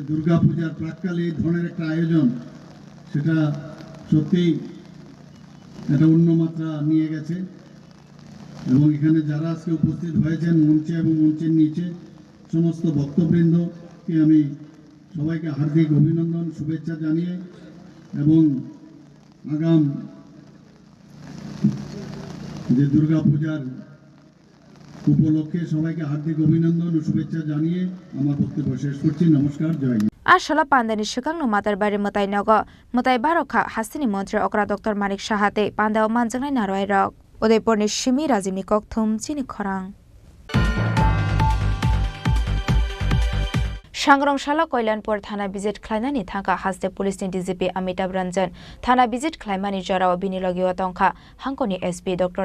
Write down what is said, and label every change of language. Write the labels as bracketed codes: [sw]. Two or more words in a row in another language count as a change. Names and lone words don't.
[bn] দুর্গাপূজার প্রাক্কালে এই ধরনের একটা আয়োজন সেটা সত্যিই একটা অন্য মাত্রা নিয়ে গেছে এবং এখানে যারা আজকে উপস্থিত হয়েছেন মঞ্চে এবং মঞ্চের নিচে সমস্ত ভক্তবৃন্দকে আমি সবাইকে হার্দিক অভিনন্দন শুভেচ্ছা জানিয়ে এবং আগাম যে দুর্গাপূজার উপলক্ষে সবাইকে হার্দিক অভিনন্দন ও শুভেচ্ছা জানিয়ে আমার বক্তব্য শেষ করছি নমস্কার জয় হিন্দ [trp] Ashala Pandani Shikang no Matarbari Mutai Nogo, Mutai Baroka, Hasini Montri Okra Dr. Manik Shahate, Pandao Manjangai Naroi Rock, Udaipur ni Shimi Razimi Kokthum, Chini Khorang. Shangrongshalo Koilanpur Thana visit Klainani Thangka Haste Police ni DGP Amitabh Ranjan, Thana visit Klaimani Jorao Binilogio Tongka, Hankoni SP Dr.